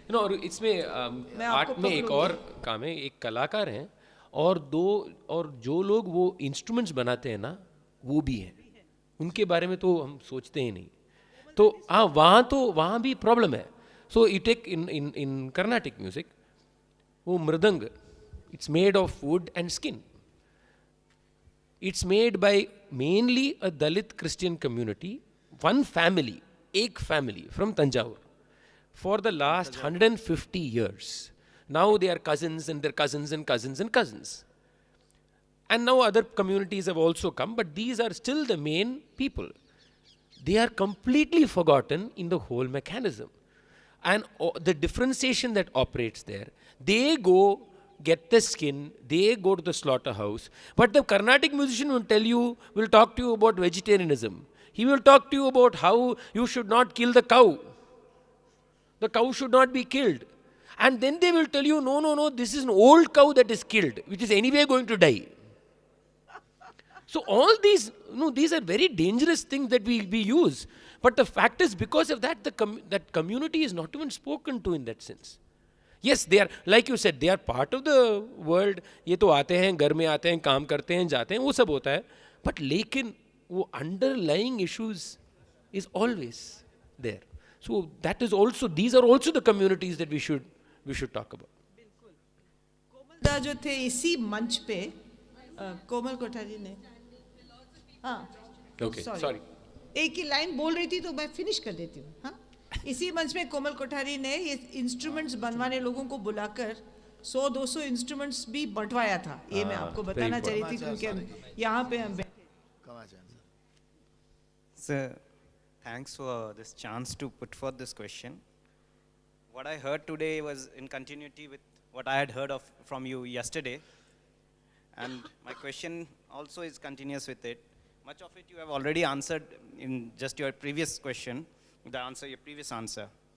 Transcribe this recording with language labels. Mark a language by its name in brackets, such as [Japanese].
[Hindi] और इसमें आर्ट में एक और काम है. एक कलाकार हैं और जो लोग वो इंस्ट्रूमेंट्स बनाते हैं ना, वो भी हैं. उनके बारे में तो हम सोचते ही नहीं. तो हाँ, वहाँ भी प्रॉब्लम है. [English] so you take in Carnatic music, [Hindi] वो मृदंग, [English] It's made of wood and skin. It's made by mainly a Dalit Christian community, one family, एक family from Tanjavur, for the last 150 years. Now they are cousins and their cousins and cousins and cousins. And now other communities have also come, but these are still the main people. They are completely forgotten in the whole mechanism. And the differentiation that operates there, they go get the skin, they go to the slaughterhouse, but the Carnatic musician will talk to you about vegetarianism. He will talk to you about how you should not kill the cow. The cow should not be killed. And then they will tell you, no, this is an old cow that is killed, which is anyway going to die. So all these, these are very dangerous things that we use. But the fact is, because of that, that community is not even spoken to in that sense. Yes, they are, like you said, they are part of the world. [Hindi] ये तो आते हैं, घर में आते हैं, काम करते हैं, जाते हैं, वो सब होता है. [English] But [Hindi] लेकिन वो [English] underlying issues is always there. So that is also, these are also the communities that we should talk about. [Hindi] कोमल दा जो थे इसी मंच पे कोमल कोठारी ने [English] Okay, sorry. [Hindi] एक ही लाइन बोल रही थी तो मैं फिनिश कर देती हूँ. हाँ, इसी मंच में कोमल कोठारी ने ये इंस्ट्रूमेंट्स बनवाने लोगों को बुलाकर 100-200 इंस्ट्रूमेंट्स भी बंटवाया था. ये मैं आपको बताना चाह रही थी क्योंकि यहाँ पे हम [English] Sir, thanks for this chance to put forth this question. What I heard today was in continuity with what I had heard from you yesterday. And my question also is continuous with it. Much of it you have already answered in just your previous question, your previous answer.